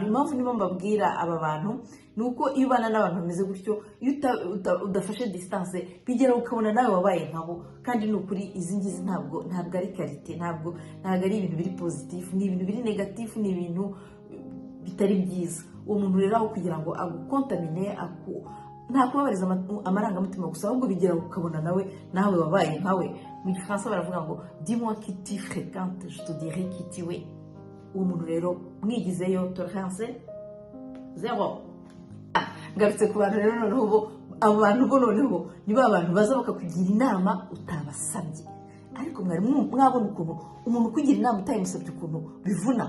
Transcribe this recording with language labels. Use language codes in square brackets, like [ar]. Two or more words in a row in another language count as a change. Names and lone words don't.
[rw] Impamvu nibo mbabwira aba bantu ni uko iyo ubana n'abantu bameze gutyo, iyo udafashe distance bigeraho ukabona nawe wabaye nkabo, kandi ni ukuri izi ngizi ntabwo ari karite, ntabwo ari ibintu biri positif, ni ibintu biri negatif, ni ibintu bitari byiza. Uwo muntu rero aho kugira ngo agukontamine nta kubabariza amarangamutima gusa, ahubwo bigeraho ukabona nawe wabaye nkawe. Mu gifaransa baravuga ngo [fr] dis-moi qui tu fréquentes, je te dirai qui tu es. [rw] Uwo muntu rero mwigizeyo tolerance 0. Ngarutse ku bantu rero noneho abo bantu bo noneho ni ba bantu baza bakakugira inama utabasabye, ariko mwari mwabona ukuntu umuntu kugira inama utayimusabye ukuntu bivuna.